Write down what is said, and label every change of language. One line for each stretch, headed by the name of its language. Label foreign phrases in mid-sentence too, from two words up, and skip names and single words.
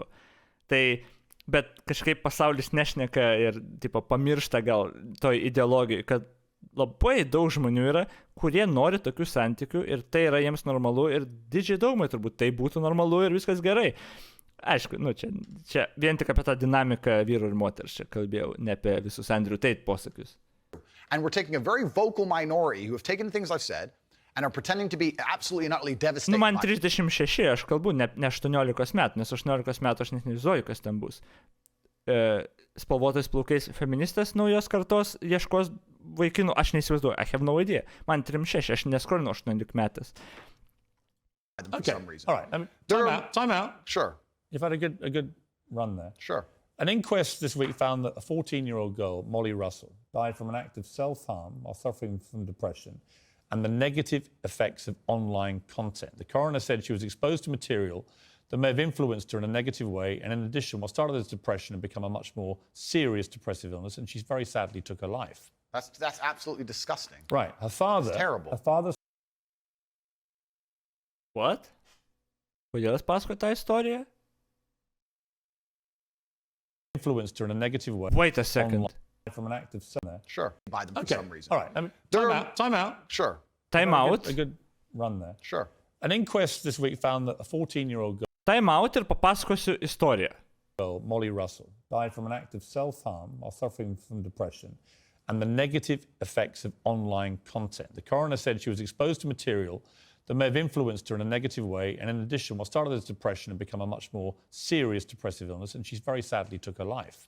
Lithuanian: Tai, bet kažkaip pasaulis nešneka ir, tipo, pamiršta gal toj ideologijai, kad labai daug žmonių yra, kurie nori tokių santykių ir tai yra jiems normalu ir didžiai daugumai turbūt tai būtų normalu ir viskas gerai. Aišku, čia vien tik apie tą dinamiką vyrų ir moters čia kalbėjau, ne apie visus Andrew Tate posakius.
English: And we're taking a very vocal minority who have taken things I've said and are pretending to be absolutely and utterly devastated.
Lithuanian: Man 36, aš kalbu, ne 18 metų, nes 18 metų aš net nevizuoju, kas ten bus. Spalvotais plaukais feministas naujos kartos ieškos vaikinų, aš neįsivaizduoju,
English: I have no idea.
Lithuanian: Man 36, aš neskrolinu 18 metais.
English: Okay, all right. Time out. Sure. You've had a good run there. Sure. An inquest this week found that a 14-year-old girl, Molly Russell, died from an act of self-harm while suffering from depression and the negative effects of online content. The coroner said she was exposed to material that may have influenced her in a negative way, and in addition, what started as depression had become a much more serious depressive illness, and she very sadly took her life. That's absolutely disgusting. Right. Her father... It's terrible. Her father... What?
Lithuanian: Kodėl jis pasakoja tą istoriją?
English: Influenced her in a negative way. Wait a second. From an act of... Sure. By them for some reason. All right. Time out. Sure. Time out. A good run there. Sure. An inquest this week found that a 14-year-old girl... Time out
Lithuanian: ir papasakosiu istoriją.
English: Molly Russell died from an act of self-harm while suffering from depression and the negative effects of online content. The coroner said she was exposed to material that may have influenced her in a negative way, and in addition, what started as depression had become a much more serious depressive illness, and she very sadly took her life.